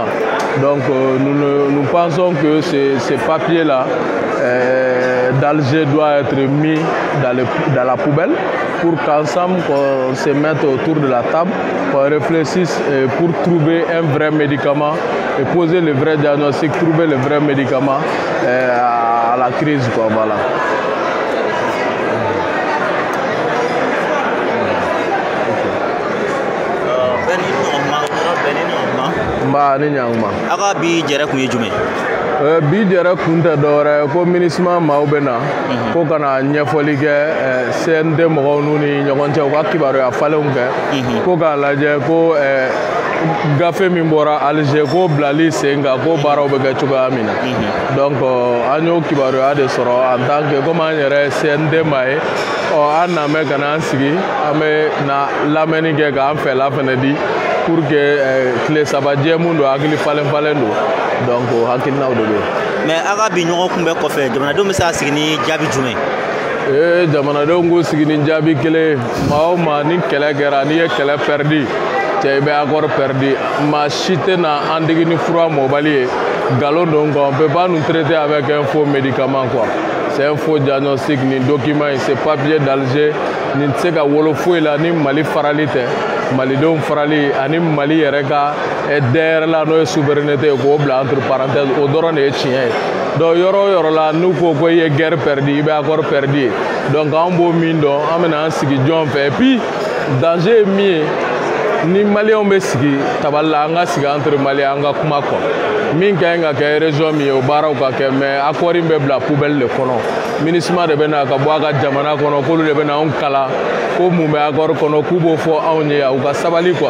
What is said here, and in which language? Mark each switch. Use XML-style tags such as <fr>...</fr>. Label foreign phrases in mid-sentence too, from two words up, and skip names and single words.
<fr>Donc nous pensons que ces papiers-là d'Alger doivent être mis dans la poubelle pour qu'ensemble on se mette autour de la table, qu'on réfléchisse pour trouver un vrai médicament et poser le vrai diagnostic, trouver le vrai médicament à la crise, quoi, voilà.</fr> <bm>Bi jɛrɛ kun tɛ dɔwɛrɛ ko MINUSMA maaw bɛ na ko ka na ɲɛfɔli kɛ CND mɔgɔw n'u ni ɲɔgɔn cɛ u ka kibaruya falenw kɛ ko k'a lajɛ ko gafe min bɔra Alger ko bilali sen kan ko baaraw bɛ kɛ cogoya min na. Donc an y'o kibaruya de sɔrɔ</bm> <fr>en tant que comme</fr> <bm>an yɛrɛ CND maa ye an na mɛn ka na an sigi an bɛ na lamɛnni kɛ k'an fɛla fɛnɛ di</bm> <fr>pour que</fr> <bm>tile saba jɛ mun don hakili falen don. Donc hakilinaw de bɛ. Mais a ka bi ɲɔgɔn kunbɛ kɔfɛ jamanadenw bɛ se ka sigi ni jaabi jumɛn? Jamanadenw k'u sigi ni jaabi kelen maa o maa ni kɛlɛ kɛra n'i ye kɛlɛ pɛridi cɛ i bɛ accord pɛridi maa si tɛ na an digi ni fura mɔbali ye galon don</bm> <fr>quoi on peut pas nous traiter avec un faux médicament quoi. C'est un faux diagnostic</fr> <bm>ni</bm> <fr>document c'est papier d'Alger</fr> <bm>ni tɛ se ka wolo foyi la ni Mali farali tɛ. Malidenw farali ani Mali yɛrɛ ka DER la n'o ye souveraineté k'o bila</bm> <fr>entre parenthèses</fr> <bm>o dɔrɔn de ye tiɲɛ ye. Donc yɔrɔ o yɔrɔ la n'u ko ko i ye</bm> <fr>guerre perdue</fr> <bm>i bɛ</bm> <fr>accord perdu</fr> <bm>ye. Donc an b'o min dɔn an bɛna an sigi jɔn fɛ</bm> <fr>et puis</fr> <bm>danger ye min ye ni maliyɛnw bɛ sigi tabali la an ka sigi entre maliyɛn an ka kuma kɔ min ka ɲi ka kɛ région min ye o baaraw ka kɛ</bm> <fr>mais accord</fr> <bm>in bɛ bila poubelle de kɔnɔ. MINUSMA de bɛ na ka bɔ a ka jamana kɔnɔ k'olu de bɛ na anw kalan ko mun bɛ accord kɔnɔ k'u b'o fɔ anw ye u ka sabali quoi.</bm>